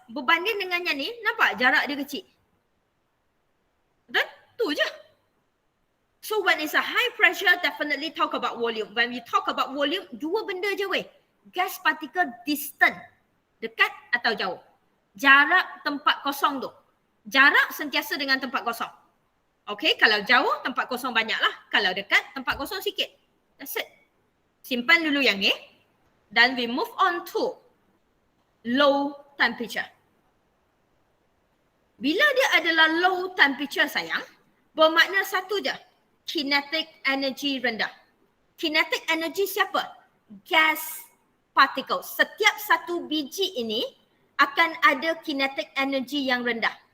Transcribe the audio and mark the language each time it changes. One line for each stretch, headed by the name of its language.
Malay: Berbanding dengan yang ni, nampak jarak dia kecil. Betul? Tu je.
English: So when it's a high pressure, definitely talk about volume. When we talk about volume,
Malay: dua benda je weh.
English: Gas particle distant.
Malay: Dekat atau jauh. Jarak tempat kosong tu. Jarak sentiasa dengan tempat kosong. Okay, kalau jauh, tempat kosong banyak lah. Kalau dekat, tempat kosong sikit.
English: That's it.
Malay: Simpan dulu yang ni.
English: Then we move on to low temperature.
Malay: Bila dia adalah low temperature sayang, bermakna satu je. Kinetic energy rendah. Kinetic energy siapa? Gas particle. Setiap satu biji ini akan ada kinetic energy yang rendah.